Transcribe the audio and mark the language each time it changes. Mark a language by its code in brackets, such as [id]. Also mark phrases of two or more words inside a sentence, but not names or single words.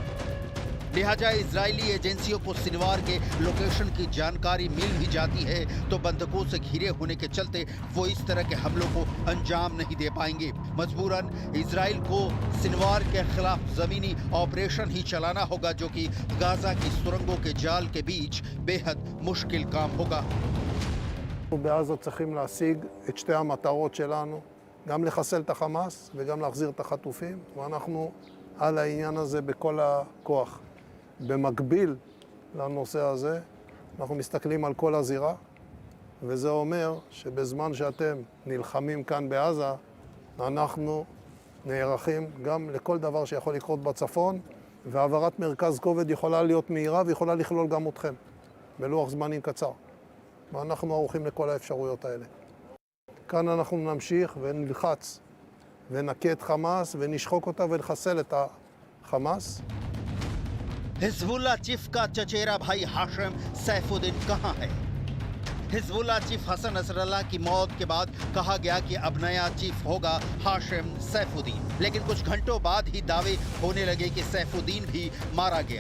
[hi] लिहाजा इजरायली एजेंसियों को सिनवार के लोकेशन की जानकारी मिल भी जाती है तो बंधकों से घिरे होने के चलते वो इस तरह के हमलों को अंजाम नहीं दे पाएंगे। मजबूरन इजराइल को सिनवार के खिलाफ जमीनी ऑपरेशन ही चलाना होगा, जो कि गाजा की सुरंगों के जाल के बीच बेहद मुश्किल काम होगा। [he] בעזה צריכים להשיג את שתי המטרות שלנו, גם לחסל את החמאס וגם להחזיר את החטופים, ואנחנו על העניין הזה בכל הכוח. במקביל לנושא הזה, אנחנו מסתכלים על כל הזירה, וזה אומר שבזמן שאתם נלחמים כאן בעזה, אנחנו נערכים גם לכל דבר שיכול לקרות בצפון, והעברת מרכז כובד יכולה להיות מהירה ויכולה לכלול גם אתכם, בלוח זמנים קצר. ואנחנו ערוכים לכל האפשרויות האלה. כאן אנחנו נמשיך ונלחץ ונכה את חמאס ונשחוק אותה ולחסל את החמאס. [hi] हिजबुल्लाह चीफ का चचेरा भाई हाशिम सैफुद्दीन कहां है? हिजबुल्लाह चीफ हसन नसरल्लाह की मौत के बाद कहा गया कि अब नया चीफ होगा हाशिम सैफुद्दीन, लेकिन कुछ घंटों बाद ही दावे होने लगे कि सैफुद्दीन भी मारा गया।